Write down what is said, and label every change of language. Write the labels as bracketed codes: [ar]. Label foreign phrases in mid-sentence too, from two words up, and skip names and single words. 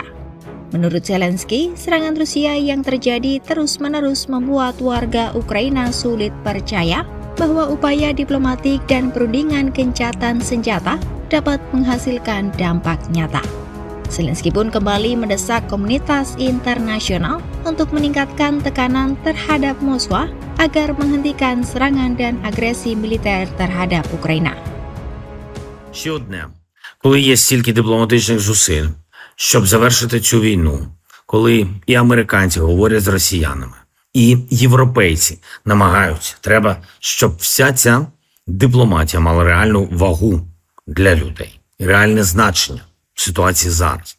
[id] Menurut Zelensky, serangan Rusia yang terjadi terus-menerus membuat warga Ukraina sulit percaya bahwa upaya diplomatik dan perundingan gencatan senjata dapat menghasilkan dampak nyata. Zelensky pun kembali mendesak komunitas internasional untuk meningkatkan tekanan terhadap Moskwa agar menghentikan serangan dan agresi militer terhadap Ukraina. [uk] Ще одне. Коли є стільки дипломатичних зусиль, щоб завершити цю війну, коли і американці говорять з росіянами, і європейці намагаються, треба, щоб вся ця дипломатія мала реальну вагу для людей, реальне значення в ситуації зараз.